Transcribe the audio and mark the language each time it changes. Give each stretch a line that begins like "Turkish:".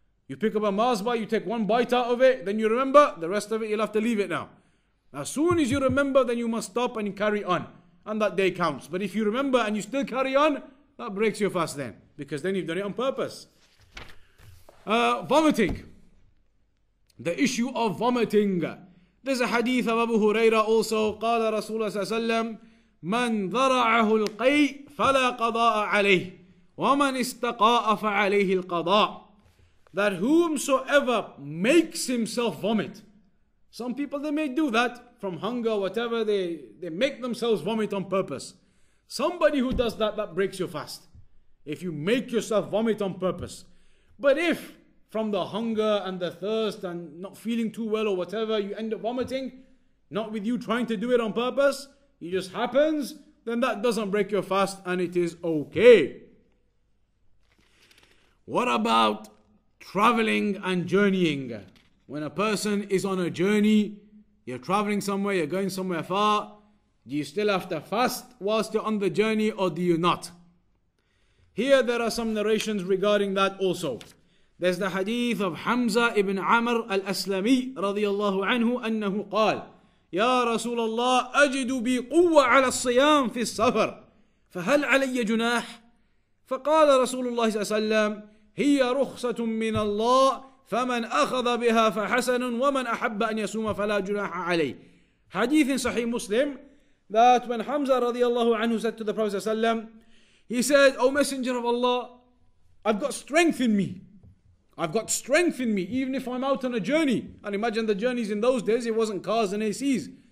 English: You pick up a Mazba, you take one bite out of it, then you remember, the rest of it you'll have to leave it now. As soon as you remember, then you must stop and you carry on. and that day counts. But if you remember and you still carry on, that breaks your fast then, because then you've done it on purpose. Vomiting. The issue of vomiting. There's a hadith of Abu Hurairah also.
Arabic: قال رسول الله صلى الله عليه وسلم من ذرعه القيء فلا قضاء عليه ومن استقاء فعليه القضاء.
English: That whomsoever makes himself vomit. Some people, they may do that from hunger or whatever. They make themselves vomit on purpose. Somebody who does that, that breaks your fast. If you make yourself vomit on purpose. But if from the hunger and the thirst and not feeling too well or whatever, you end up vomiting, not with you trying to do it on purpose, it just happens, then that doesn't break your fast and it is okay. What about traveling and journeying? When a person is on a journey, you're traveling somewhere, you're going somewhere far, do you still have to fast whilst you're on the journey or do you not? Here there are some narrations regarding that also. There's the hadith of Hamza ibn Amr al-Aslami radiyallahu anhu
Arabic: أنه قال يا رسول الله أجد بي قوة على الصيام في السفر فهل علي جناح؟ فقال رسول الله صلى الله عليه وسلم هي رخصة من الله فمن أخذ بها فحسن ومن أحب أن يصوم فلا جناح عليه.
English: Hadith in Sahih Muslim, that when Hamza radiyallahu anhu said to the Prophet صلى الله عليه وسلم, he said, O Messenger of Allah, I've got strength in me. I've got strength in me, even if I'm out on a journey. And imagine the journeys in those days, it wasn't cars and ACs.